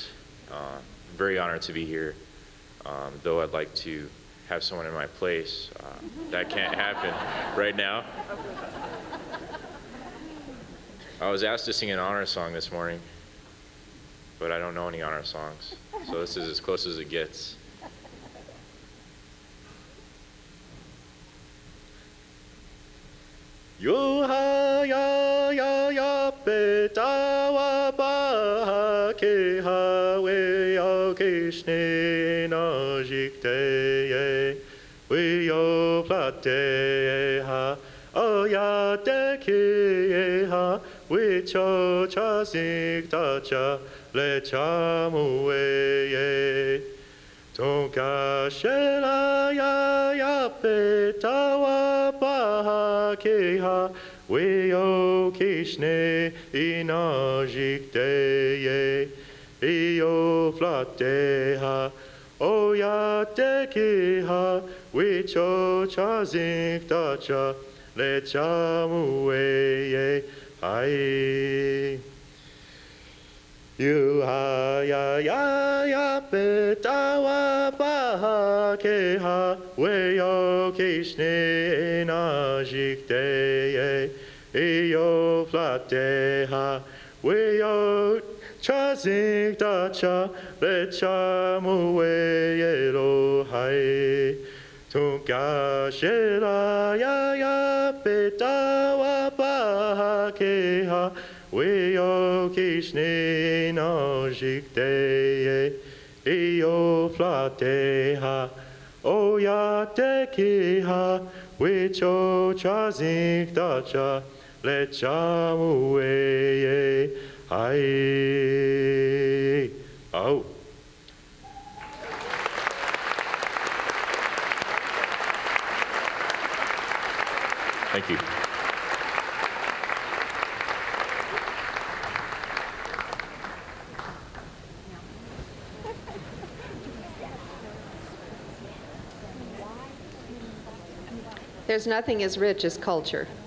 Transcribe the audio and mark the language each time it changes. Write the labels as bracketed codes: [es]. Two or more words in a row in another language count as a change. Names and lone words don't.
[en] I'm very honored to be here, though I'd like to have someone in my place. That can't happen right now. I was asked to sing an honor song this morning, but I don't know any honor songs, so this is as close as it gets. [lkt] Yo ha ya ya ya pe ta wa ba ke ha we ya ke shne na jik te ye we yo pla te ha o ya te ke ha we cho cha sik ta cha le cha mu we ye Tonka shela ya ya pe tawa pa ke ha we o kishne inajik te ye io flate ha o ya te ki ha we cho cha zik ta cha le cha mu we ye ai You ha ya ya ya pe ta wa pa ha ke ha we yo kishne na jik te ye yo flate ha we yo cha zik ta cha le cha mu we ye lo hai tung ka she la ya ya pe ta wa pa ha ke ha we yo kishne na jik te ye yo flate ha o ya te ki ha we cho cha zik ta cha le cha mu we ye ai au [en] Thank you. There's nothing as rich as culture.